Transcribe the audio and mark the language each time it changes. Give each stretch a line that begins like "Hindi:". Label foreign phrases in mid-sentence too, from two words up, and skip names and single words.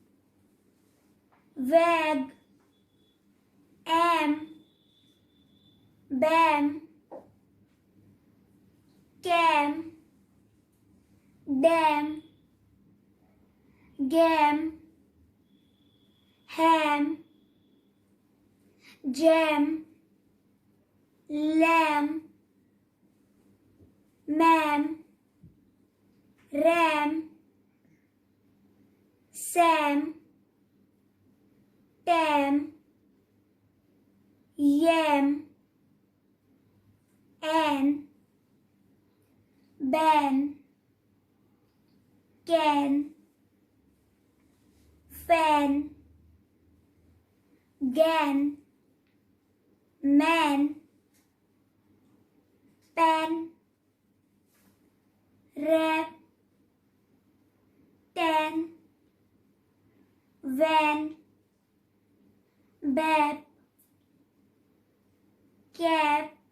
English: wag, am, bam, cam, dam, gam, ham, jam, lam, mam, ram, sam, tam, yam, an, ban, can, fan, gan, man, pan, rap, tan, van, bap, cap,